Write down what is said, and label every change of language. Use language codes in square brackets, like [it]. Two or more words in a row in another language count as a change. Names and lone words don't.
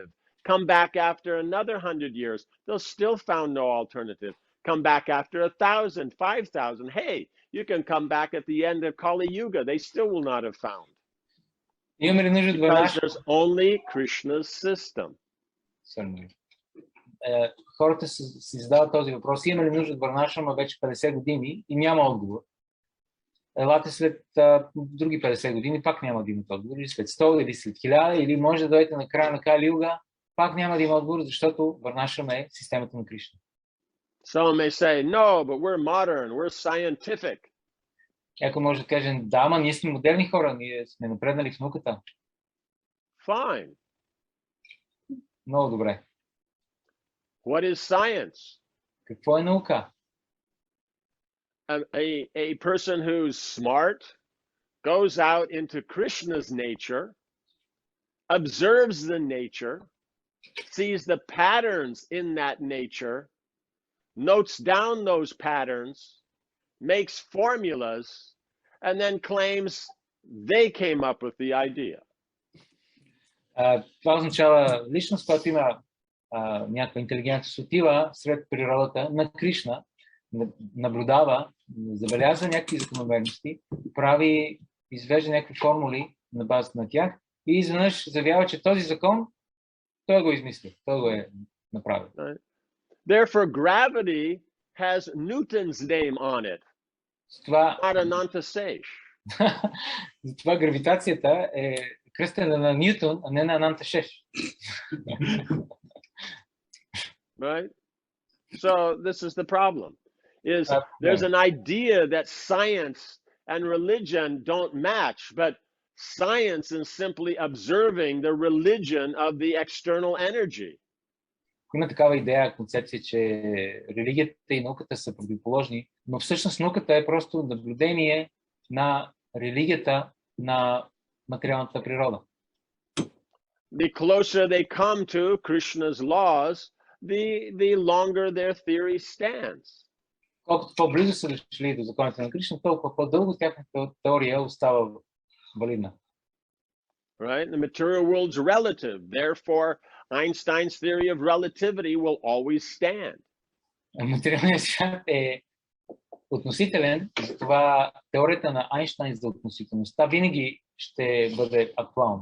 [en] Come back after another 100 years, they'll still found no alternative. Come back after 1,000, 5,000. Hey, you can come back at the end of Kali Yuga. They still will not have found. Because there's only Krishna's system. [bg] Хората си задават този въпрос. Има ли нужда от варна-ашрама вече 50 години и няма отговор? Елате след други 50 години, пак няма да имат отговор. Или след 100, или след 1000, или може да дойдете на края на Кали Юга, пак няма да има отговор, защото варна-ашрама е системата на Кришна. [en] Some may say, no, but we're modern, we're scientific. [bg] Ако може да кажем, да, ама ние сме модерни хора, ние сме напреднали в науката. [en] Fine. [bg] Много добре. [en] What is science? [bg] Какво е наука? [en] A person who's smart goes out into Krishna's nature, observes the nature, sees the patterns in that nature, notes down those patterns, makes formulas, and then claims they came up with the idea. [bg] Това означава личност, която има някаква интелигентност, отива сред природата на Кришна, наблюдава, забелязва някакви закономерности, извежда някакви формули на базата на тях и изведнъж заявява, че този закон той го измисли, той го е направил. [en] Therefore, gravity has Newton's name on it, not Ananta Seish. [bg] Затова гравитацията е кръстена на Нютон, а не на Ананта Шеш. [en] Right? So this is the problem. There's an idea that science and religion don't match, but science is simply observing the religion of the external energy. [bg] Има такава идея, концепция, че религията и науката са противоположни, но всъщност науката е просто наблюдение на религията на материалната природа. [en] The closer they come to Krishna's laws, the longer their theory stands. [bg] Колкото по-близо са дошли до законите на Кришна, толкова по-дълго тяхната теория остава валидна. [en] Right? The material world's relative. Therefore, Einstein's theory of relativity will always stand. [bg] Материалният свят е относителен, затова теорията на Айнщайн за относителността винаги ще бъде актуална.